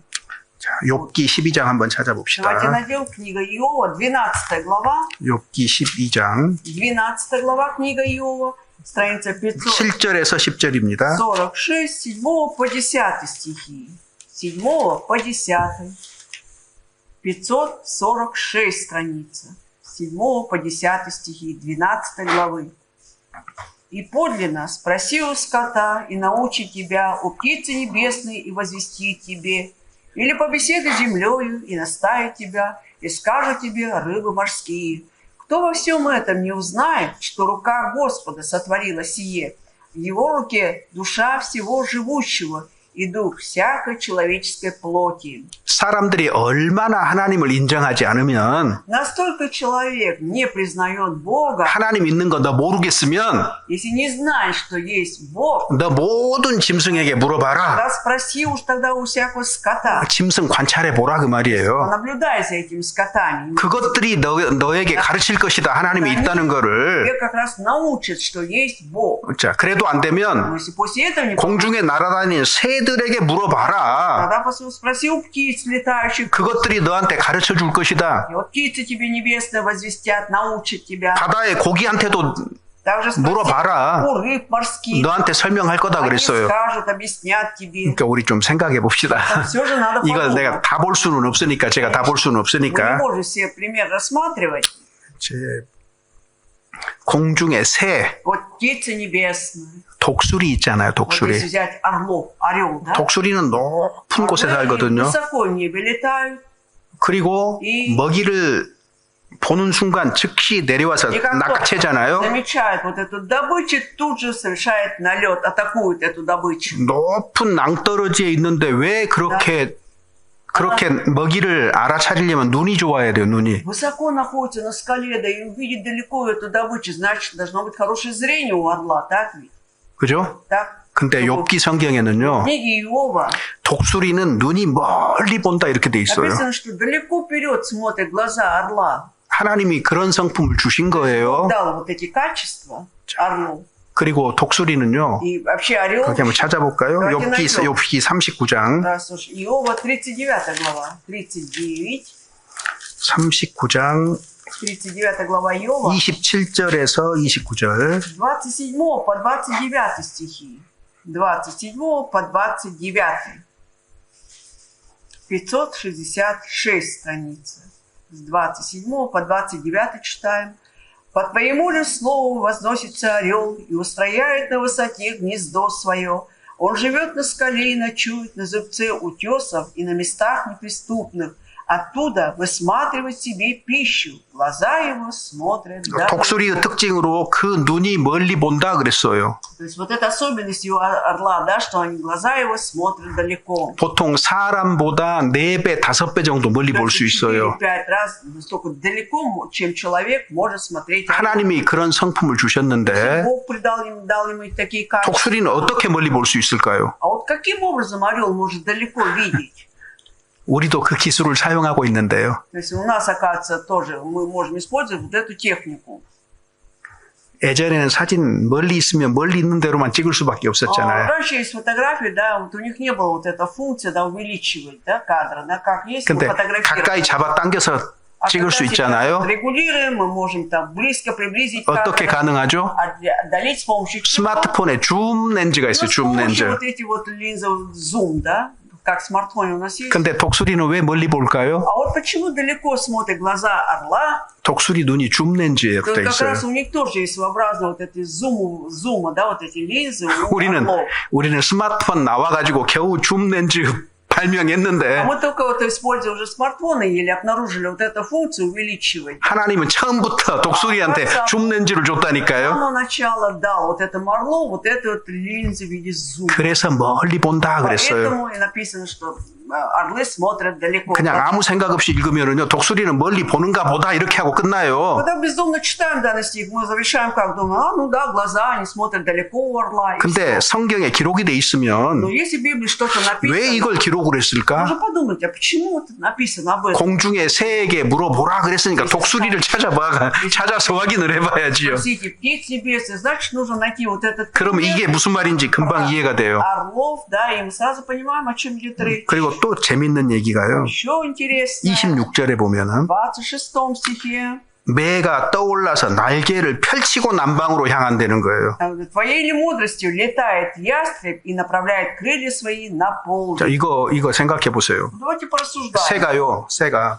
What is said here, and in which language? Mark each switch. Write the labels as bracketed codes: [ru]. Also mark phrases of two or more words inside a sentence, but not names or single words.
[ko] 자, 욥기 12장 한번 [ru] Давайте [ko] 찾아봅시다. [ru] найдем книга Иова, 12 глава. [ko] 욥기 12장 [ru] 12 глава книга Иова, страница [ko] 7절에서 10절입니다. [ru] 546, 7 по 10 стихи. 7 по 10. 546 страница. 7 по 10 стихи, 12 главы. И подлинно спроси у скота, и научит тебя, у птицы небесной, и возвестит тебе, или побеседуй с землею, и наставит тебя, и скажут тебе рыбы морские. Кто во всем этом не узнает, что рука Господа сотворила сие? В его руке душа всего живущего и дух всякой человеческой плоти. [ko] 사람들이 얼마나 하나님을 인정하지 않으면 [ru] Настолько человек не признает Бога, [ko] 하나님 있는 거 너 모르겠으면 [ru] если не знает, что есть Бог, [ko] 너 모든 짐승에게 물어봐라. [ru] тогда спроси уж тогда у всякого скота. [ko] 짐승 관찰해 보라 그 말이에요. [ru] Наблюдай за этими скотами. [ko] 그것들이 너에게 가르칠 것이다. 하나님이 있다는 거를. [ru] Тебе как раз научат, что есть Бог. [ko] 자, 그래도 안 [ru] Но [ko] 되면 [ru] если после этого не [ko] 공중에 날아다니는 새들에게 물어봐라. [ru] тогда спроси у птиц летающих. [ko] 그것들이 너한테 가르쳐 줄 것이다. [ru] И вот птицы тебе небесные возвестят, научат тебя. [ko] 바다의 고기한테도 [ru] Также спроси [ko] 물어봐라. [ru] у рыб морских. [ko] 너한테 설명할 거다 [ru] Они [ko] 그랬어요. [ru] скажут, объяснят тебе. [ko] 그러니까 우리 좀 생각해 봅시다. [ru] Все же надо [ko] 이걸 [ru] подумать. [ko] 내가 다 볼 수는 없으니까 제가 다 볼 수는 [ru] Мы не [ko] 없으니까 [ru] можем все пример рассматривать. [ko] 제 공중의 새, [ru] Вот птицы небесные. [ko] 독수리 있잖아요. [ru] Вот если [ko] 독수리. [ru] взять орлов, орел, да? [ko] 독수리는 높은 곳에 [ru] Орлы [ko] 살거든요. [ru] высоко в небе летают. [ko] 그리고 먹이를 보는 순간 즉시 내려와서 [ru] И как [ko] 낚아채잖아요. [ru] замечает вот эту добычу, тут же совершает налет, атакует эту добычу. [ko] 높은 낭떠러지에 있는데 왜 그렇게 먹이를 알아차리려면 눈이 좋아야 돼요. 눈이. [ru] Высоко находится на скале, да и увидит далеко эту добычу, значит, должно быть хорошее зрение у орла, так ведь? [ko] 그죠? [ru] Так? [ko] 근데 욥기 성경에는요. [ru] В книге Иова [ko] 독수리는 눈이 멀리 본다 이렇게 돼 있어요. [ru] написано, что далеко вперед смотрят глаза орла. [ko] 하나님이 그런 성품을 주신 거예요. [ru] Дал вот эти качества орлу. [ko] 그리고 독수리는요. [ru] И вообще орел, [ko] 거기 한번 찾아볼까요? 욥기 39장. [ru] да, слушай, Иова 39 глава, 39 глава Иова, [ko] 27절에서 29절. [ru] 27 по 29 стихи. 27 по 29. 566 страница. С 27 по 29 читаем. По твоему же слову возносится орел и устрояет на высоте гнездо свое. Он живет на скале и ночует на зубце утесов и на местах неприступных. Оттуда высматривает себе пищу. Глаза его смотрят далеко. [ko] 독수리의 특징으로 그 눈이 멀리 본다 그랬어요. [ru] То есть вот эта особенность его орла, да, что они, глаза его смотрят далеко. [ko] 보통 사람보다 4배, 5배 정도 멀리 볼 수 있어요. [ru] 5 раз настолько далеко, чем человек может смотреть. [ko] 하나님이 그런 성품을 주셨는데 [ru] Бог дал ему такие качества. [ko] 독수리는 어떻게 멀리 볼 수 있을까요? [ru] А вот каким образом орел может далеко видеть? [ko] 우리도 그 기술을 사용하고 있는데요. [ru] То есть у нас, оказывается, тоже мы можем использовать вот эту технику. [ko] 예전에는 사진 멀리 있으면 멀리 있는 대로만 찍을 수밖에 없었잖아요. [ru] Раньше есть фотографии, да, вот у них не было вот эта функция, да, увеличивать, да, кадры, да, как есть, мы [ko] 근데 [ru] фотографируем. [ko] 가까이 잡아당겨서 찍을 수 있잖아요. [ru] регулируем, мы можем там близко приблизить [ko] 어떻게 [ru] кадр, [ko] 가능하죠? [ru] отдалить с помощью чего? [ko] 스마트폰에 줌 렌즈가 있어요. [ru] Ну, с [ko] 줌 [ru] помощью [ko] 렌즈. [ru] вот эти вот линзы зум, да, как в смартфоне у нас есть. [ko] 근데 독수리는 왜 멀리 볼까요? [ru] А вот почему далеко смотрят глаза орла? [ko] 독수리 눈이 줌 렌즈에 [ru] То [ko] 돼 [ru] как [ko] 있어요. [ru] раз у них тоже есть своеобразно вот эти зума, да, вот эти линзы у [ko] 우리는 [ru] орлов. [ko] 스마트폰 나와가지고 겨우 줌 렌즈 [ru] А [ko] 발명했는데 [ru] мы только вот используя уже смартфоны или обнаружили вот эту функцию увеличивать. [ko] 하나님은 처음부터 독수리한테 줌 렌즈를 [ru] С [ko] 줬다니까요. [ru] самого начала дал вот этому орлу вот эту вот линзу в виде зума. [ko] 그래서 멀리 본다 그랬어요. [ru] Поэтому и написано, что орлы смотрят далеко. [ko] 그냥 아무 생각 없이 읽으면은요, 독수리는 멀리 보는가 보다 이렇게 하고 끝나요. [ru] Когда бездумно читаем данный стих, мы завершаем как думаем, ну да, глаза, они смотрят далеко у орла. [ko] 근데 성경에 기록이 돼 [ru] Но [ko] 있으면 [ru] если в Библии что-то [ko] 왜 [ru] написано, [ko] 이걸 기록을 했을까? [ru] можно подумать, а почему это написано об этом? [ko] 공중의 새에게 물어보라 그랬으니까 독수리를 찾아서 확인을 해봐야지요. [ru] Спросите птиц небесных, значит, нужно найти вот этот [ko] 그럼 이게 무슨 말인지 금방 이해가 돼요. [ru] орлов, да, и мы сразу понимаем, о чем идет речь. [ko] 그리고 또 재밌는 얘기가요. [ru] Еще интересно, [ko] 26절에 보면은 [ru] 26 стихе, [ko] 매가 떠올라서 날개를 펼치고 남방으로 향한다는 거예요. [ru] Твоей ли мудростью летает ястреб и направляет крылья свои на [ko] 자, [ru] полдень? [ko] 이거 생각해 보세요. [ru] Давайте порассуждаем. [ko] 새가